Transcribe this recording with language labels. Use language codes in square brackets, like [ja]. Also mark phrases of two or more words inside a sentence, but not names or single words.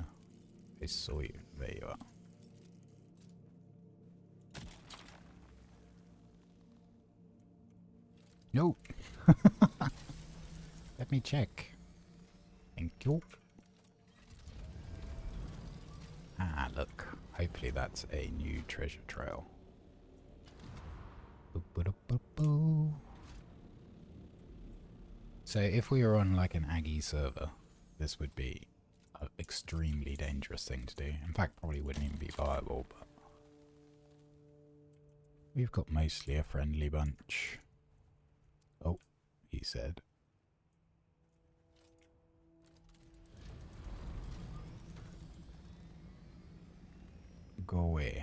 [en] I saw you. There you are. Nope. Let me check. Thank you. Ah, look. Hopefully that's a new treasure trail. Boo-ba-da-ba-boo. So if we were on like an Aggie server, this would be an extremely dangerous thing to do. In fact, probably wouldn't even be viable, but we've got mostly a friendly bunch. Oh, he said. Go away.